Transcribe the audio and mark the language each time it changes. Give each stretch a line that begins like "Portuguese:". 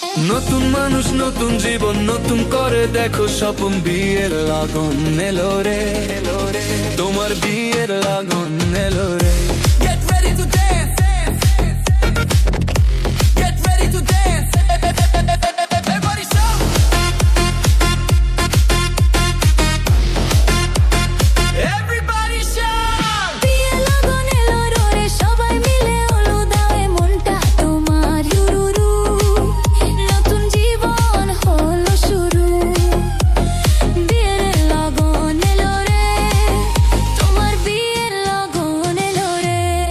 Bangla: নতুন মানুষ, নতুন জীবন, নতুন করে দেখো স্বপ্ন। বিয়ের লাগন এলো রে, তোমার বিয়ের লাগন এলো রে।
English: Get ready to dance, get ready to dance, everybody shout, everybody shout.
Bangla: বিয়ে লাগন এলো রে, সবাই মিলে হলো দাও মনটা তোমার ইউরু, নতুন জীবন হলো শুরু। বিয়ের লাগন এলো রে, তোমার বিয়ের লাগন এলো রে।